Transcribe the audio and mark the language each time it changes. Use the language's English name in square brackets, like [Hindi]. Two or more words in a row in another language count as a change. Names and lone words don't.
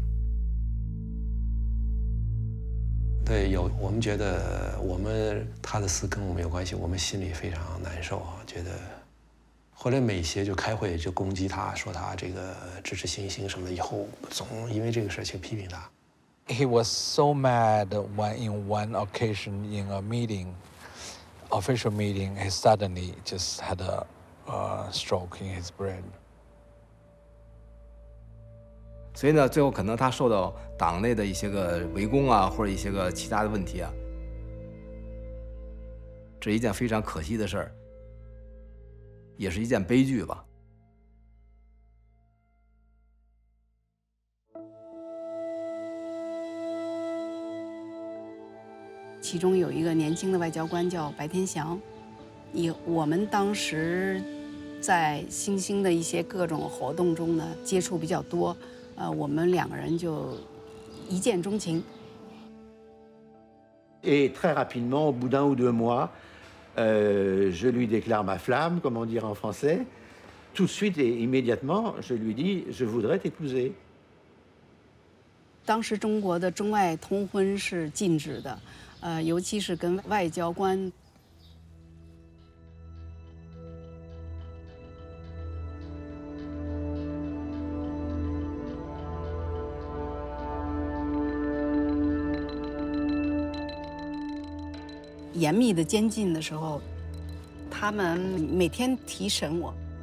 [Chinese] 对，有我们觉得他的死跟我们没有关系，我们心里非常难受啊，觉得。后来美协就开会就攻击他，说他这个支持星星什么的，以后总因为这个事情批评他。 [English] He was so mad when in one occasion in a meeting, official meeting, he suddenly just had a stroke in his brain. [Chinese] 所以呢，最后可能他受到党内的一些个围攻啊，或者一些个其他的问题啊，这是一件非常可惜的事儿，也是一件悲剧吧。其中有一个年轻的外交官叫白天祥，我们当时在星星的一些各种活动中呢接触比较多。我们两个人就一见钟情。 [French] Et très rapidement, au bout d'un ou deux mois, je lui déclare ma flamme, comment dire en français. Tout de suite et immédiatement, je lui dis, je voudrais t'épouser. [Chinese] 当时中国的中外通婚是禁止的，尤其是跟外交官。严密的监禁的时候，他们每天提审我，